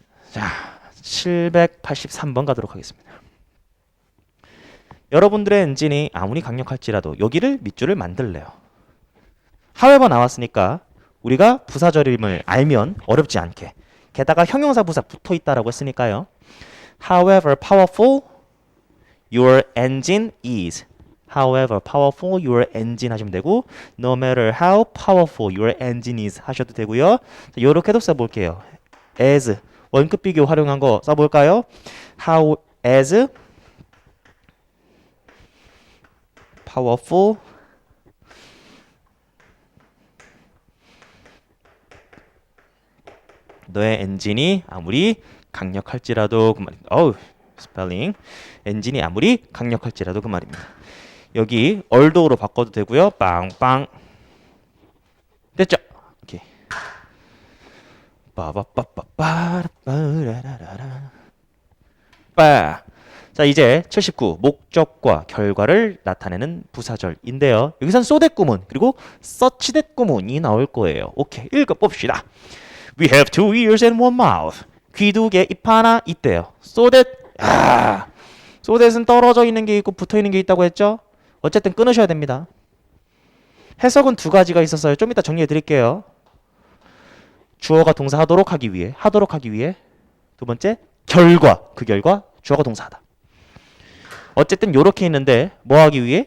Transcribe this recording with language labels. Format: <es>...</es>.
<ko>자, 783번 가도록 하겠습니다. 여러분들의 엔진이 아무리 강력할지라도 여기를 밑줄을 만들래요. however 나왔으니까 우리가 부사절임을 알면 어렵지 않게 게다가 형용사 부사 붙어있다라고 했으니까요.</ko> <en>However powerful your engine is. However powerful your engine</en> <ko>하시면 되고</ko> <en>No matter how powerful your engine is</en> <ko>하셔도 되고요. 이렇게도 써볼게요. as 원급 비교 활용한 거 써볼까요?</ko> <en>How as powerful</en> <ko>너의 엔진이 아무리 강력할지라도 그 말입니다. 스펠링. 엔진이 아무리 강력할지라도 그 말입니다. 여기 얼도로 바꿔도 되고요. 빵빵. 됐죠? 오케이. 빠바빠빠빠라빠라라라. 빠. 자, 이제 79 목적과 결과를 나타내는 부사절인데요. 여기선 쏘댓구문 그리고 서치댓구문이 나올 거예요. 오케이, 읽어봅시다.</ko> <en>We have two ears and one mouth.</en> <ko>귀 두 개, 입 하나 있대요. 쏘댓. 쏘댓은 떨어져 있는 게 있고 붙어 있는 게 있다고 했죠? 어쨌든 끊으셔야 됩니다. 해석은 두 가지가 있었어요. 좀 이따 정리해 드릴게요. 주어가 동사 하도록 하기 위해. 두 번째, 결과. 그 결과 주어가 동사하다. 어쨌든 요렇게 있는데 뭐 하기 위해?</ko>